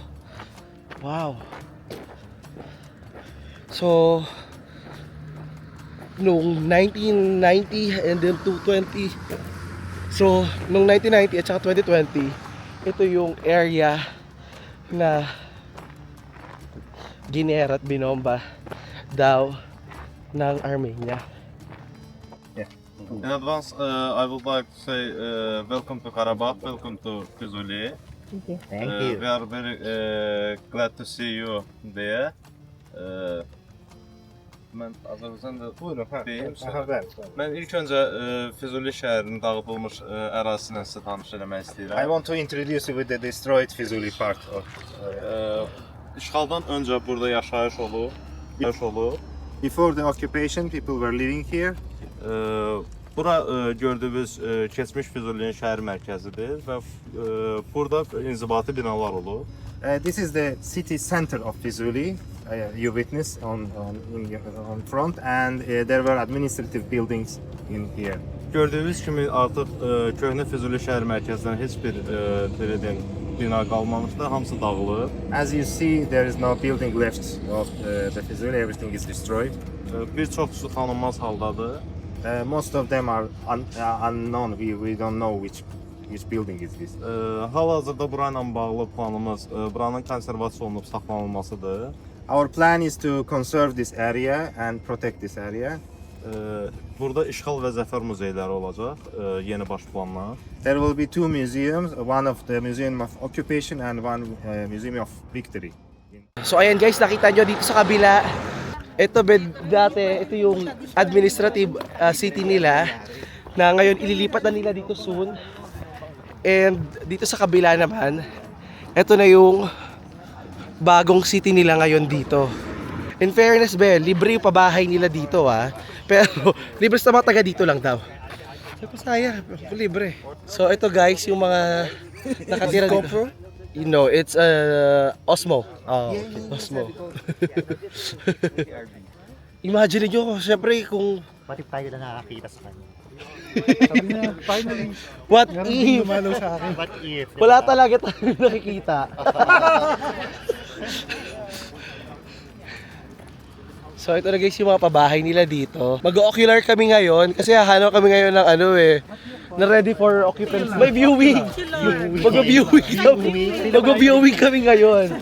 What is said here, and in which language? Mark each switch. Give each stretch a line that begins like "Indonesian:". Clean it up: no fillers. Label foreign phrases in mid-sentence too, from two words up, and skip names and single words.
Filipino: Wow. So, noong 1990
English: and then
Filipino: 220. So, noong 1990 at saka 2020, ito yung area na ginera at binomba daw ng Armenia.
English: In advance, I would like to say welcome to Karabakh, welcome to Füzuli. Thank you. We are very glad to see you there.
Azerbaijani: Ben Azərbaycanda deyim sizə. Mən ilk öncə Füzuli şəhərinin dağıdılmış ərazisindən sizə tanış eləmək
English: I
Azerbaijani: istəyirəm.
English: want to introduce you with the destroyed Fizuli part of.
Azerbaijani: İşğaldan öncə burada yaşayış olub.
English: Before the occupation, people were living here.
Azerbaijani: Bura gördüyünüz keçmiş Füzulinin şəhər mərkəzidir və burada inzibati binalar olub.
English: This is the city center of Fizuli. You witness on front, and there were administrative buildings in here.
Azerbaijani: Gördüyünüz kimi artıq köhnə Füzuli şəhər mərkəzindən heç bir belə deyim bina qalmamışdı, hamısı dağılıb.
English: As you see, there is no building left of the Fizuli. Everything is destroyed.
Azerbaijani: Bir çoxusu tanınmaz haldadır.
English: Most of them are unknown. We don't know which building is this.
Azerbaijani: Hal-hazırda bura ilə bağlı planımız buranın konservasiya olunub saxlanılmasıdır.
English: Our plan is to conserve this area and protect this area.
Azerbaijani: Burada işğal və zəfər muzeyləri olacaq, yeni baş planla.
English: There will be 2 museums, one of the Museum of Occupation and one Museum of Victory.
Filipino: So ayan guys, nakita nyo dito sa kabila, ito dati, ito yung
English: administrative city
Filipino: nila na ngayon ililipat na nila dito soon. And dito sa kabila naman, ito na yung bagong city nila ngayon dito.
English: In fairness,
Filipino: libre yung pabahay nila dito pero libre sa mga taga dito lang daw. Sayang, libre. So ito guys, yung mga nakatira dito.
English: You know, it's Osmo. Oh, okay. Osmo.
Filipino: Imagine nyo, syempre kung Pati tayo na nakakita sa kanya. Sabi niya, finally,
English: what
Filipino: meron
English: if
Filipino: din dumalo sa akin.
English: What if?
Filipino: wala talaga tayo nakikita. So ito na guys yung mga pabahay nila dito. Mag-ocular kami ngayon kasi hahanap kami ngayon ng na
English: ready for occupancy.
Filipino: May viewing! Mag-viewing kami ngayon.